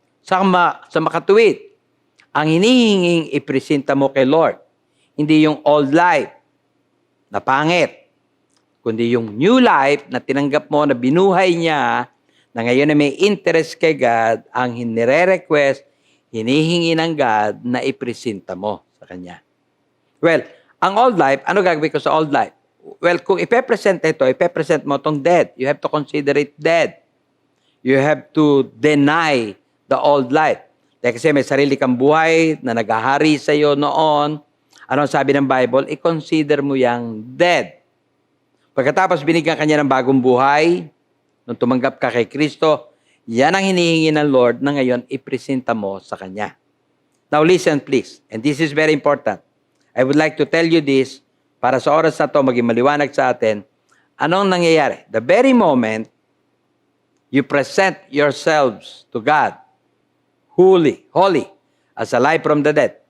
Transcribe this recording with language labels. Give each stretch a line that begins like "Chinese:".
Filipino: Sa makatuwid, ang hinihinging ipresenta mo kay Lord, hindi yung old life na pangit, kundi yung new life na tinanggap mo, na binuhay niya, na ngayon na may interest kay God, ang hinire-request, hinihingi ng God na ipresenta mo sa Kanya. Well, ang old life, ano gagawin ko sa old life? Well, kung ipepresent ito, ipepresent mo itong dead.
English: You have to consider it dead. You have to deny the old life.
Filipino: Dahil kasi may sarili kang buhay na naghahari sa iyo noon. Ano ang sabi ng Bible? I-consider mo yang dead. Pagkatapos binigyan kanya ng bagong buhay, nung tumanggap ka kay Kristo, yan ang hinihingi ng Lord na ngayon ipresenta mo sa Kanya.
English: Now listen please, and this is very important. I would like to tell you this,
Filipino: para sa oras na to maging maliwanag sa atin, anong nangyayari?
English: The very moment you present yourselves to God, holy, as alive from the dead.